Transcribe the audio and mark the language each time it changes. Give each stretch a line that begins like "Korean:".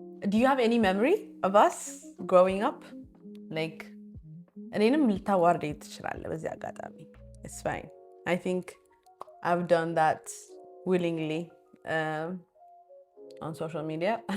English: Do you have any memory of us growing up?
Amharic: Like እኔንም ልታዋርደኝ ትችላለህ በዚህ አጋጣሚ.
English: It's fine. I think I've done that willingly on social media.